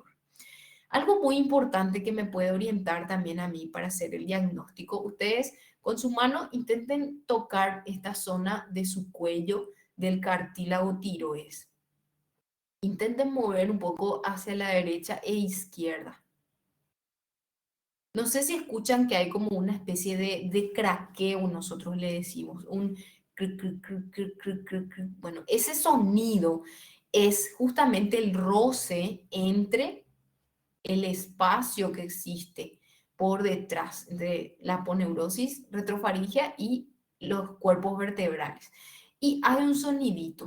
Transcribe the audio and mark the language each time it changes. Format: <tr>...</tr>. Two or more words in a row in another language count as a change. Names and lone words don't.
<es>Algo muy importante que me puede orientar también a mí para hacer el diagnóstico, ustedes con su mano intenten tocar esta zona de su cuello del cartílago tiroides. Intenten mover un poco hacia la derecha e izquierda. No sé si escuchan que hay como una especie de craqueo, nosotros le decimos, un cric, cric, cric, cric, cric, cric, cric. Bueno, ese sonido es justamente el roce entre el espacio que existe por detrás de la aponeurosis retrofaríngea y los cuerpos vertebrales. Y hay un sonidito.</es>